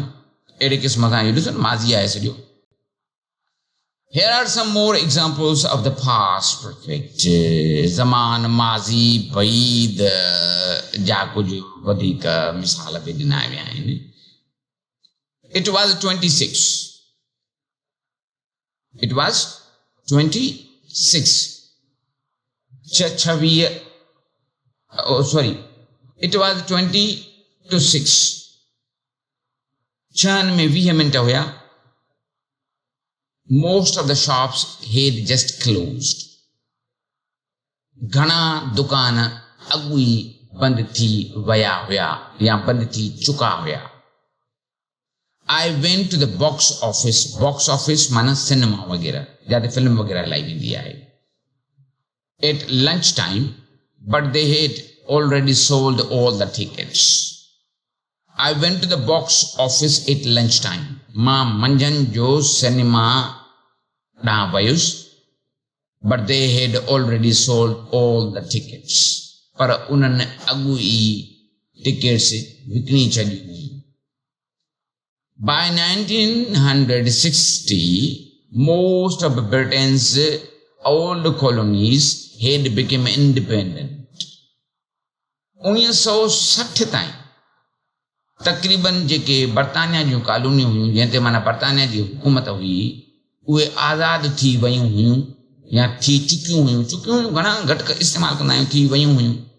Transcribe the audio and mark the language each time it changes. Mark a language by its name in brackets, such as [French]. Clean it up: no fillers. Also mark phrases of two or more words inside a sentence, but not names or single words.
[Sindhi] अहिड़े क़िस्म सां इहो ॾिसो माज़ी आहे सॼो. [English] Here are some more examples of the past perfect. [Sindhi] ज़मान माज़ी बईद जा कुझु वधीक मिसाल बि ॾिना विया आहिनि. [English] It was 26. It was 26. 26. Oh, sorry. It was 20 to 6. [Sindhi] 6 में 20 मिनट हुया. [English] Most of the shops had just closed. [Sindhi] घणा दुकान अॻु ई बंदि थी विया हुया या बंदि थी चुका हुया. [English] I went to the box office. Box office [Sindhi] माना सिनेमा वग़ैरह जिते फिल्म वग़ैरह हलाई वेंदी आहे. [English] At lunch time, but they had already sold all the tickets. I went to the box office at lunch time. [Sindhi] मां मंझंदि जो सिनेमा ॾांहुं वयुसि, [English] but they had already sold all the tickets. [Sindhi] पर उन्हनि अॻु ई टिकट्स विकिणी छॾियूं हुयूं. [English] By 1960, most of Britain's old colonies had become independent. [Sindhi] 1960 ताईं तक़रीबन जेके बर्तानिया जूं कॉलोनियूं हुयूं जंहिं ते माना बर्तानिया जी हुकूमत हुई उहे आज़ादु थी वियूं हुयूं या थी चुकियूं हुयूं घणा घटि इस्तेमालु कंदा आहियूं, थी वियूं हुयूं.